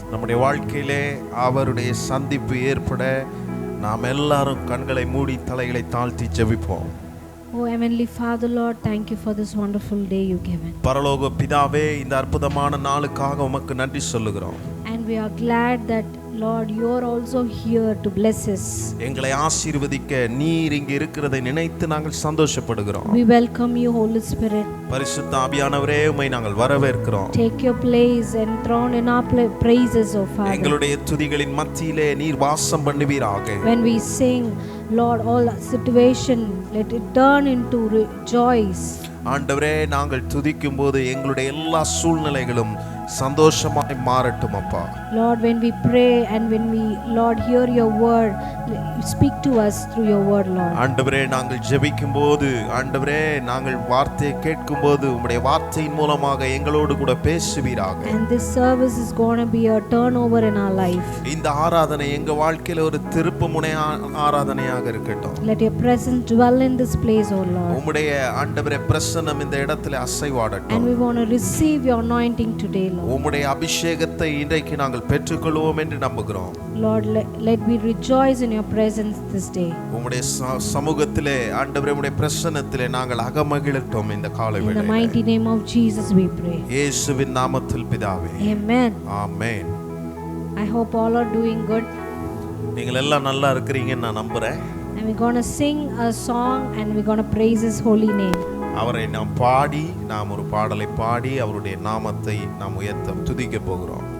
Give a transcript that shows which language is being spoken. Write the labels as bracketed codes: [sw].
[ta] நம்முடைய வாழ்க்கையிலே அவருடைய சந்திப்பு ஏற்பட நாம் எல்லாரும் கண்களை மூடி தலைகளை தாழ்த்தி ஜெபிப்போம். [en] Oh Heavenly Father, Lord, thank you for this wonderful day you given. [ta] பரலோக பிதாவே, இந்த அற்புதமான நாளுக்காக உமக்கு நன்றி சொல்லுகிறோம். [en] And we are glad that Lord, you are also here to bless us. [ta] எங்களை ஆசீர்வதிக்க நீர் இங்கே இருக்கிறதை நினைத்து நாங்கள் சந்தோஷப்படுகிறோம். [en] We welcome you, Holy Spirit. [ta] பரிசுத்த ஆவியானவரே, உம்மை நாங்கள் வரவேற்கிறோம். [en] Take your place enthroned in our praises, O Father. [ta] எங்களுடைய துதிகளின் மத்தியிலே நீர் வாசம் பண்ணுவீராக. [en] When we sing, Lord, all situation let it turn into rejoice. [ta] ஆண்டவரே, நாங்கள் துதிக்கும் போது எங்களுடைய எல்லா சூழ்நிலைகளும் சந்தோஷமாய் மாறட்டும் அப்பா. [en] Lord, when we pray and when we, Lord, hear your word, speak to us through your word, Lord. [ta] ஆண்டவரே, நாங்கள் ஜெபிக்கும் போது, ஆண்டவரே, நாங்கள் வார்த்தையை கேட்கும் போது உம்முடைய வார்த்தையின் மூலமாக எங்களோடு கூட பேசுவீராக. [en] And this service is going to be a turnover in our life. [ta] இந்த ஆராதனை எங்க வாழ்க்கையில ஒரு திருப்புமுனை ஆராதனையாக இருக்கட்டும். [en] Let your presence dwell in this place, O Lord. [ta] உம்முடைய ஆண்டவரே பிரசன்னம் இந்த இடத்திலே அசைவாடட்டும். [en] And we want to receive your anointing today, Lord. [ta] உம்முடைய அபிஷேகத்தை இன்றைக்கு நாங்கள் பெற்றுக்கொள்வோம் என்று நம்புகிறோம். [en] Lord, let me rejoice in your presence this day. [ta] உம்முடைய சமூகத்திலே, ஆண்டவரே, உம்முடைய பிரசன்னத்திலே நாங்கள் அகமகிழட்டும் இந்த காலை வேளையிலே. [en] In the mighty name of Jesus we pray. [ta] இயேசுவின் நாமத்தில் பிதாவே. [en] Amen. [ta] Amen. [en] I hope all are doing good. [ta] நீங்கள் எல்லாம் நல்லா இருக்கிறீங்கன்னு நான் நம்புறேன். [en] And we're going to sing a song and we're going to praise his holy name. [ta] அவரை நாம் பாடி, நாம் ஒரு பாடலை பாடி அவருடைய நாமத்தை நாம் உயர்த்த துதிக்க போகிறோம்.